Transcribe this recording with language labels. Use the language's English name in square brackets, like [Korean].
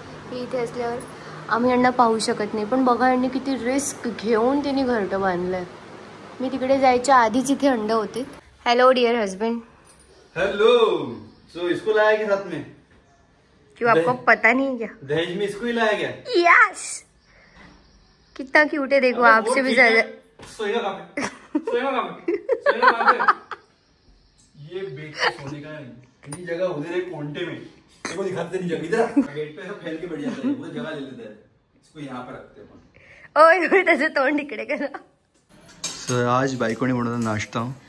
[Marathi] हे इथे असल्यावर आम्ही यांना पाहू शकत नाही. पण बघा, यांनी किती रिस्क घेऊन त्यांनी घरटं बांधलंय. मी तिकडे जायच्या आधीच इथे अंड होते. [English] Hello dear husband. Hello. [Hindi] सो इसको लाया क्या साथ में? क्यों, आपको पता नहीं क्या? दहेज में इसको ही लाया गया? [English] Yes. [Hindi] कितना क्यूट है, देखो आपसे भी ज्यादा. सोएगा कहाँ पे? सोएगा कहाँ पे? सोएगा कहाँ पे? ये बेड पे सोने का नहीं, जगह उधर है कोंटे में. देखो दिखाते नहीं जगह, इधर गेट पे सब फैल के बैठ जाता है, उधर जगह ले लेता है. इसको यहाँ पर रखते हैं. [Marathi] ओए त्याचं तोंड इकडे करा. सर आज बायकोने बनवला नाश्ता.